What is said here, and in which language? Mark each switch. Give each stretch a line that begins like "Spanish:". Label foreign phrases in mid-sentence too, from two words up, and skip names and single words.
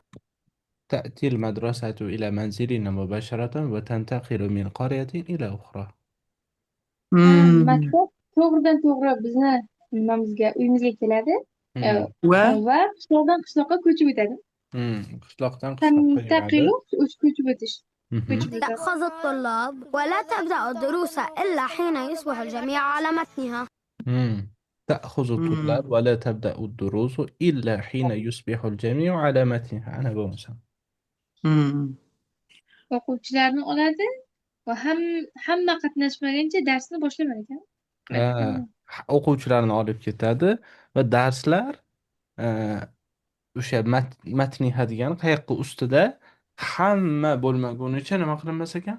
Arabic: تأتي المدرسة إلى منزلنا مباشرة وتنتقل من قرية إلى أخرى.
Uzbek: Maktab to'g'ridan to'g'ri bizni nimamizga, uyimizga keladi Hmm. va va qishloqdan qishloqqa ko'chib o'tadi. Qishloqdan qishloqqa yuradi. Taqilu ko'chib o'tish. Mhm. Ko'chib o'tadi.
Arabic: تأخذ الطلاب ولا تبدأ الدروس إلا حين يصبح الجميع على متنها. تأخذ الطلاب ولا تبدأ الدروس إلا حين يصبح الجميع على متنها. أنا بمسا.
Uzbek: O'quvchilarni oladi va hamma qatnashmaguncha darsni boshlamar ekan. O'quvchilarni olib ketadi va darslar o'sha matniha degani qayoqqa ustida hamma bo'lmagunicha nima qilinmas ekan?